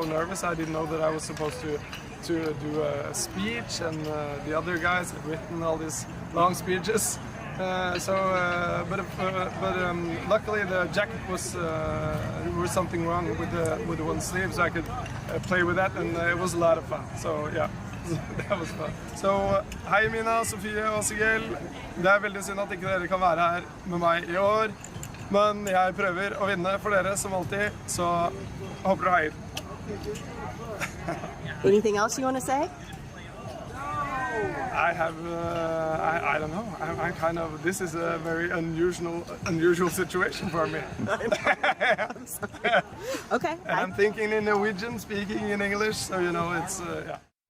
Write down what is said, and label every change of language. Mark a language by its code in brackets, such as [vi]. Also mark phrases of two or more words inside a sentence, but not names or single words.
[en] I didn't know that I was supposed to do a speech, and the other guys had written all these long speeches. Luckily the jacket was there was something wrong with the one sleeve, so I could play with that, and it was a lot of fun. So yeah, that was fun. [no] So hei Mina, Sofie og Sigel. Det veldig synd at ikke dere kan være her med meg I år, men jeg prøver å vinne for dere som alltid, så håper du heier. [en] Anything else you want to say? I have, I don't know. I'm kind of. This is a very unusual situation for me. Okay. And I'm thinking in Norwegian, speaking in English, so you know, it's yeah.